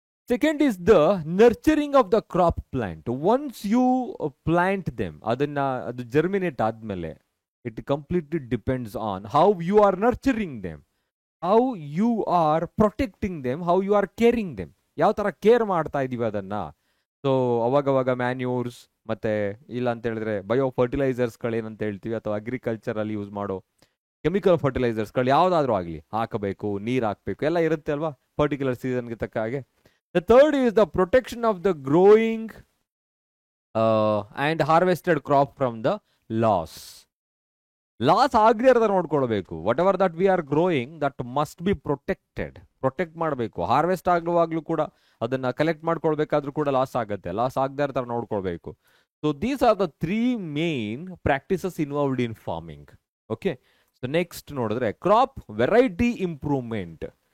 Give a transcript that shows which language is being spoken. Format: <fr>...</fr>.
<en>Second is the nurturing of the crop plant. Once you plant them,</en> <kn>ಅದು germinate ಆದ್ಮೇಲೆ</kn> <en>it completely depends on how you are nurturing them, how you are protecting them, how you are caring them,</en> <kn>ಯಾವ ತರ care ಮಾಡ್ತಾ ಇದೀವಿ ಅದನ್ನ. So ಅವಾಗವಾಗ manures ಮತ್ತೆ ಇಲ್ಲ ಅಂತ ಹೇಳಿದ್ರೆ ಬಯೋ ಫರ್ಟಿಲೈಸರ್ಸ್ಗಳೇನಂತ ಹೇಳ್ತೀವಿ, ಅಥವಾ ಅಗ್ರಿಕಲ್ಚರ್ ಅಲ್ಲಿ ಯೂಸ್ ಮಾಡೋ ಕೆಮಿಕಲ್ ಫರ್ಟಿಲೈಸರ್ಸ್ಗಳು ಯಾವ್ದಾದ್ರು ಆಗಲಿ ಹಾಕಬೇಕು, ನೀರ್ ಹಾಕ್ಬೇಕು, ಎಲ್ಲ ಇರುತ್ತೆ ಅಲ್ವಾ ಪರ್ಟಿಕ್ಯುಲರ್ ಸೀಸನ್ಗೆ ತಕ್ಕ ಹಾಗೆ.</kn> <en>The third is the protection of the growing and harvested crop from the loss.</en> <kn>ಆಗದೆ ಇರೋದ ನೋಡ್ಕೊಳ್ಬೇಕು.</kn> <en>Whatever that we are growing that must be protect ಮಾಡಬೇಕು.</en> <kn>ಹಾರ್ವೆಸ್ಟ್ ಆಗುವಾಗ್ಲೂ ಕೂಡ ಅದನ್ನ ಕಲೆಕ್ಟ್ ಮಾಡ್ಕೊಳ್ಬೇಕಾದ್ರೂ ಕೂಡ ಲಾಸ್ ಆಗುತ್ತೆ, ಲಾಸ್ ಆಗದೆ ಇರೋ ತರ ನೋಡ್ಕೊಳ್ಬೇಕು.</kn> <en>So these are the 3 main practices involved in farming. Okay, so next ನೋಡಿದ್ರೆ crop variety improvement.</en>